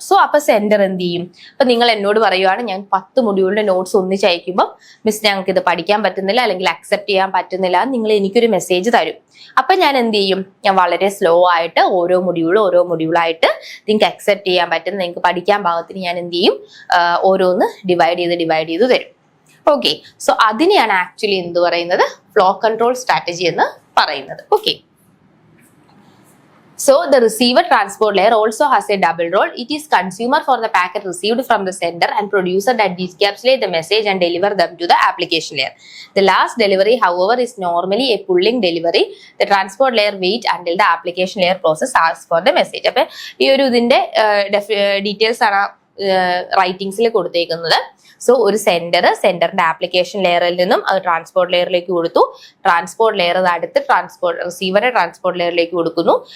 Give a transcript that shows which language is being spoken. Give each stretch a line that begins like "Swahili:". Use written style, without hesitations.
Malayalam: So അപ്പൊ sender എന്ത് ചെയ്യും? അപ്പൊ നിങ്ങൾ എന്നോട് പറയുവാണ് ഞാൻ 10 മൊഡ്യൂളിന്റെ നോട്ട്സ് ഒന്നിച്ച് അയക്കുമ്പോൾ മിസ് ഞങ്ങൾക്ക് ഇത് പഠിക്കാൻ പറ്റുന്നില്ല അല്ലെങ്കിൽ അക്സെപ്റ്റ് ചെയ്യാൻ പറ്റുന്നില്ല, നിങ്ങൾ എനിക്കൊരു മെസ്സേജ് തരും. അപ്പൊ ഞാൻ എന്ത് ചെയ്യും? ഞാൻ വളരെ സ്ലോ ആയിട്ട് ഓരോ മൊഡ്യൂളായിട്ട് നിങ്ങൾക്ക് അക്സെപ്റ്റ് ചെയ്യാൻ പറ്റുന്ന, നിങ്ങൾക്ക് പഠിക്കാൻ പാകത്തിന് ഞാൻ എന്ത് ചെയ്യും? ഓരോന്ന് ഡിവൈഡ് ചെയ്ത് തരും. ഓക്കെ, സോ അതിനെയാണ് ആക്ച്വലി എന്ത് പറയുന്നത്? ഫ്ലോ കൺട്രോൾ സ്ട്രാറ്റജി എന്ന് പറയുന്നത്.
English: Okay, so the receiver transport layer also has a double role. It is consumer for the packet received from the sender and producer that decapsulate the message and deliver them to the application layer. The last delivery, however, is normally a pulling delivery. The transport layer wait until the application layer process asks for the message.
Malayalam: അപ്പൊ ഈ ഒരു ഇതിന്റെ details ആണ് റൈറ്റിംഗ്സിൽ കൊടുത്തേക്കുന്നത്. So ഒരു സെന്ററിന്റെ application ലെയറിൽ നിന്നും അത് ട്രാൻസ്പോർട്ട് ലെയറിലേക്ക് കൊടുത്തു. ട്രാൻസ്പോർട്ട് ലെയർ അടുത്ത് റിസീവറെ ട്രാൻസ്പോർട്ട് ലെയറിലേക്ക് കൊടുക്കുന്നു.